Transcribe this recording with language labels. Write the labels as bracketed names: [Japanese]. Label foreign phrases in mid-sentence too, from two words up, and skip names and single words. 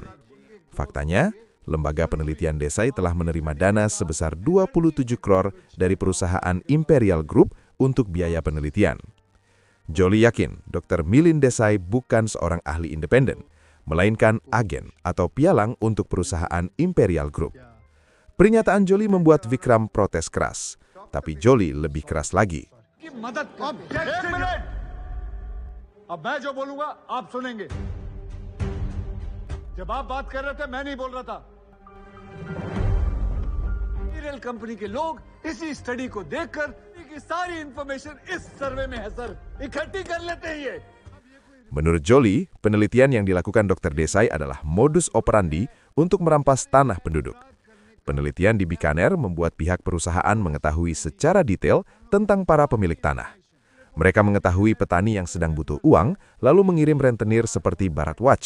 [Indonesian] Faktanya, lembaga penelitian Desai telah menerima dana sebesar 27 crore dari perusahaan Imperial Group untuk biaya penelitian. Jolie yakin Dr. Milind Desai bukan seorang ahli independen, melainkan agen atau pialang untuk perusahaan Imperial Group. Pernyataan Jolie membuat Wikram protes keras, tapi Jolie lebih keras lagi. [Hindi] अब मैं जो बोलूंगा आप सुनेंगे. जब आप बात कर रहे थे मैं नहीं बोल रहा था. इंपीरियल कंपनी के लोग इसी स्टडी को देखकर की सारी इंफॉर्मेशन इस सर्वे में है सर. इकट्ठी कर लेते हैं ये. [Indonesian] Menurut Jolie, penelitian yang dilakukan Dr. Desai adalah modus operandi untuk merampas tanah penduduk. Penelitian di Bikaner membuat pihak perusahaan mengetahui secara detail tentang para pemilik tanah. Mereka mengetahui petani yang sedang butuh uang, lalu mengirim rentenir seperti Bharat Watch.